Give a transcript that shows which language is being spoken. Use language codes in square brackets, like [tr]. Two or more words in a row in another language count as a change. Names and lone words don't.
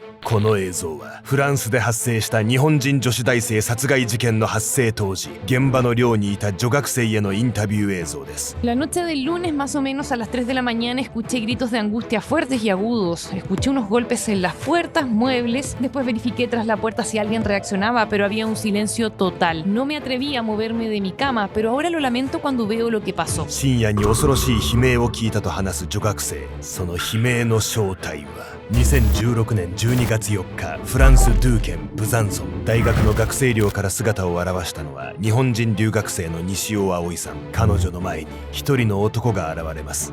[ja] この映像はフランスで発生した日本人女子大生殺害事件の発生当時、現場の寮にいた女学生へのインタビュー映像です。 [es] La noche del lunes, más o menos a las 3 de la mañana, escuché gritos de angustia fuertes y agudos. Escuché unos golpes en las puertas, muebles. Después verifiqué tras la puerta si alguien reaccionaba, pero había un silencio total. No me atreví a moverme de mi cama, pero ahora lo lamento cuando veo lo que pasó. [ja] 深夜に恐ろしい悲鳴を聞いたと話す女学生。その悲鳴の正体は2016年12月4日、フランス・ドゥー県ブザンソン大学の学生寮から姿を現したのは日本人留学生の西尾葵さん。彼女の前に一人の男が現れます。